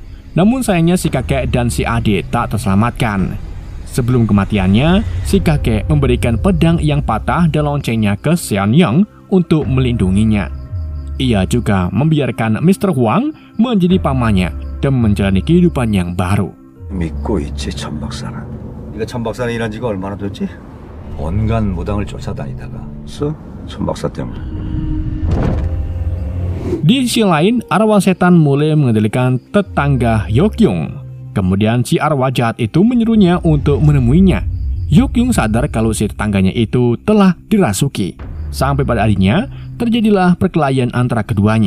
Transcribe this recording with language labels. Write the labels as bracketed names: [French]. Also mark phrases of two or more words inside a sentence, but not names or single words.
[Indonesian] Namun sayangnya si kakek dan si adik tak terselamatkan. Sebelum kematiannya, si kakek memberikan pedang yang patah dan loncengnya ke Seon Yong untuk melindunginya. Ia juga membiarkan Mr. Huang menjadi pamannya dan menjalani kehidupan yang baru. [Korean] 믿고 있지, 천 박사는. 네가 천 박사는 일한 지가 얼마나 됐지? 온갖 무당을 쫓아다니다가 천 박사 때문에. [Indonesian] Di sisi lain, arwah setan mulai mengendalikan tetangga Yok-Yung. Kemudian si arwah jahat itu menyuruhnya untuk menemuinya. Yok-Yung sadar kalau si tetangganya itu telah dirasuki. Sampai pada akhirnya, terjadilah perkelahian antara keduanya.